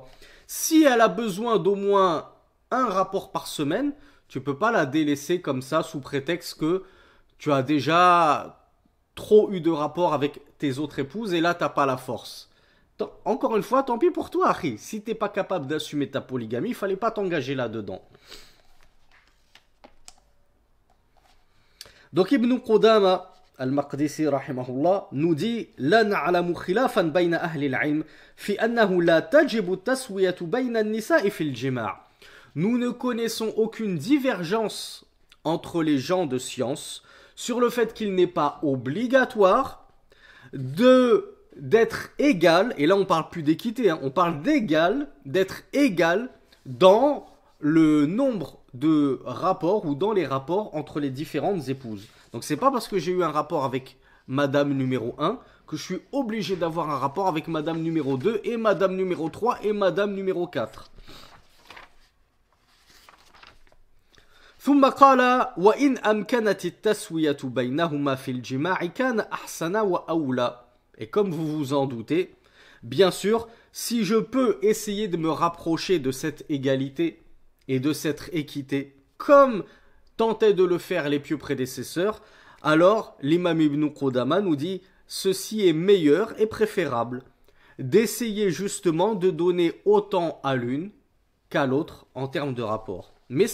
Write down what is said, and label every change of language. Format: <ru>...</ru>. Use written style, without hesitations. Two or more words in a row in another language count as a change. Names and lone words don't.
<fr>Si elle a besoin d'au moins un rapport par semaine, tu peux pas la délaisser comme ça sous prétexte que tu as déjà trop eu de rapports avec tes autres épouses et là t'as pas la force. Encore une fois, tant pis pour toi, Harry. Si t'es pas capable d'assumer ta polygamie, il fallait pas t'engager là-dedans. Donc Ibn Qudama Al-Maqdisi rahimahullah nous dit</fr> <ar>لا نعلم خلافا بين أهل العلم في أنه لا تجب التسوية بين النساء في الجماع'.</ar> <fr>Nous ne connaissons aucune divergence entre les gens de science sur le fait qu'il n'est pas obligatoire d'être égal, et là on parle plus d'équité, on parle d'égal, d'être égal dans le nombre de rapports ou dans les rapports entre les différentes épouses. Donc c'est pas parce que j'ai eu un rapport avec madame numéro 1 que je suis obligé d'avoir un rapport avec madame numéro 2 et madame numéro 3 et madame numéro 4.</fr> <ar>ثم قال وإن أمكنت التسوية بينهما في الجماع كان أحسن وأولى.</ar> <fr>Et comme vous vous en doutez, bien sûr, si je peux essayer de me rapprocher de cette égalité et de cette équité, comme tentaient de le faire les pieux prédécesseurs, alors l'imam Ibn Qudama nous dit ceci est meilleur et préférable d'essayer justement de donner autant à l'une qu'à l'autre en termes de rapport.</fr>